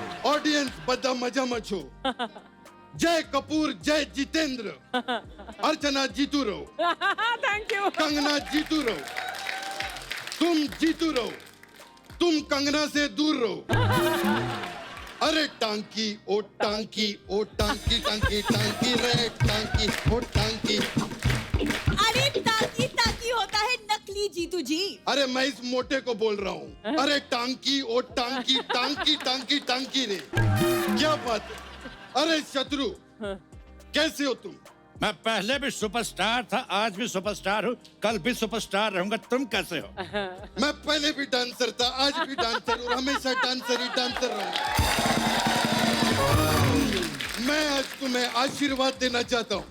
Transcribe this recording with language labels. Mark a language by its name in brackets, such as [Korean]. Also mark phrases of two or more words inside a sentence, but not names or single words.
[Hindi] ऑडियंस बदा मजा मचो। जय कपूर, जय जितेंद्र। अर्चना जीतू रहो। [English] thank you. [Hindi] कंगना जीतू रहो। तुम जीतू रहो। तुम कंगना से दूर रहो। अरे टांकी ओ टांकी ओ टांकी टांकी टांकी रे टांकी ओ टांकी। अरे टांकी टांकी होता है नकली जीतू जी। अरे मैं इस मोटे को बोल रहा हूँ। अरे टांकी ओ टांकी टांकी टांकी टांकी रे, क्या बात है। अरे शत्रु, कैसे हो तुम? मैं पहले भी सुपरस्टार था, आज भी सुपरस्टार हूँ, कल भी सुपरस्टार रहूंगा। तुम कैसे हो? मैं पहले भी डांसर था, आज भी डांसर और हमेशा डांसर ही डांसर रहूंगा। मैं आज तुम्हें आशीर्वाद देना चाहता हूँ।